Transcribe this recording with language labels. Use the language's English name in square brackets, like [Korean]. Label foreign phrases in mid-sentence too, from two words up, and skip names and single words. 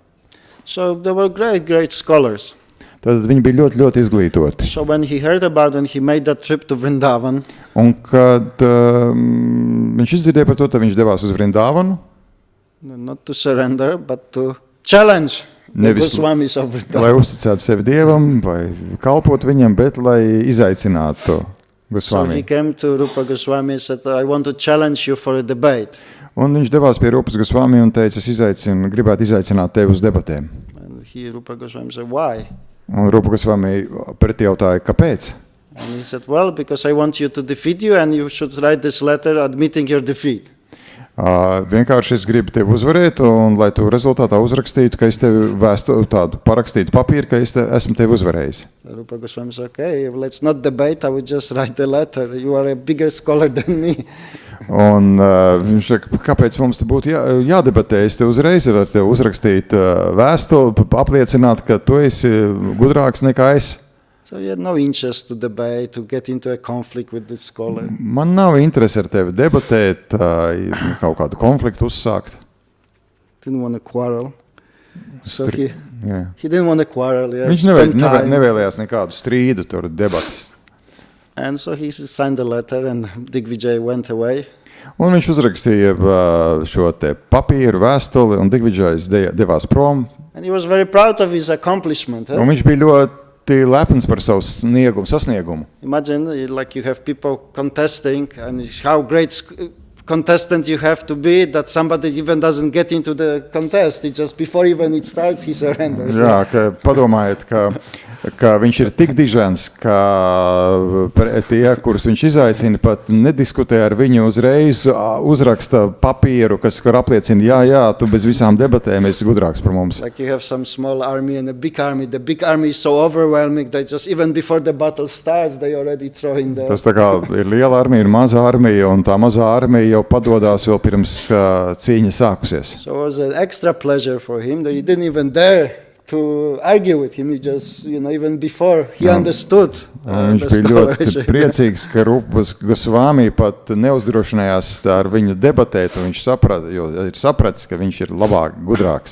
[English] So they were great scholars. [Latvian] Tad viņi bija ļoti izglītoti. [English] So when he heard about and he made that trip to Vrindavan, [Latvian] un kad viņš izdzirdēja par to, tad viņš devās uz Vrindavanu. [English] Not to surrender, but to challenge the Goswamis of Vrindavan. [Latvian] Lai uzticētu sevi Dievam vai kalpot viņam, bet lai izaicinātu Goswami. [English] So he came to Rupa Goswami and said, I want to challenge you for a debate. [Latvian] Un viņš devās pie Rupas Goswami un teica, es gribētu izaicināt tevi uz debatēm. [English] And Rupa Goswami said, why? [Latvian] Un Rupa Goswami pretī jautāja, kāpēc? [English] And he said, well, because I want you to defeat you and you should write this letter admitting your defeat. [Latvian] Vienkārši es gribu tevi uzvarēt, un lai tu rezultātā uzrakstītu, ka es tevi parakstītu papīru, ka es esmu tevi uzvarējis. [English] Rupa Goswami said, okay, let's not debate, I will just write the letter. You are a bigger scholar than me. [Latvian] Un viņš saka, kāpēc mums te būtu jādebatē? Es te uzreiz varu tev uzrakstīt vēstuli, apliecināt, ka tu esi gudrāks nekā es. [English] So he had no interest to debate, to get into a conflict with this scholar. [Latvian] Man nav interesi ar tevi debatēt, kaut kādu konfliktu uzsākt. [English] Didn't want to quarrel. So he didn't want to quarrel. [Latvian] Viņš nevēlējās nekādu strīdu, tur debatas. [English] And so he signed the letter and Digvijay went away. [Latvian] Un viņš uzrakstīja šo te papīru, vēstuli, un Digvijais devās prom. [English] And he was very proud of his accomplishment. [Latvian] Un viņš bija ļoti lepns par savu sasniegumu. [English] Imagine like you have people contesting and how great contestant you have to be that somebody even doesn't get into the contest. It just before even it starts he surrenders. [Latvian] Jā, padomājiet, ka viņš ir tik dižens, ka tie, kurus viņš izaicina, pat nediskutē ar viņu uzreiz, uzraksta papīru, kur apliecina, jā, tu bez visām debatēm esi gudrāks par mums. [English] Like you have some small army and a big army. The big army is so overwhelming that just even before the battle starts, they already throwing the... [Latvian] Tas tā kā ir liela armija, ir maza armija, un tā mazā armija jau padodās vēl pirms cīņa sākusies. [English] So it was an extra pleasure for him that he didn't even dare to argue with him. He just, even before he understood [Latvian] Viņš [English] the [Latvian] bija ļoti [English] scholarship. [Latvian] priecīgs, ka Rupas Gosvami pat neuzdrošinājās ar viņu debatēt, un viņš ir sapratis, ka viņš ir labāk, gudrāks.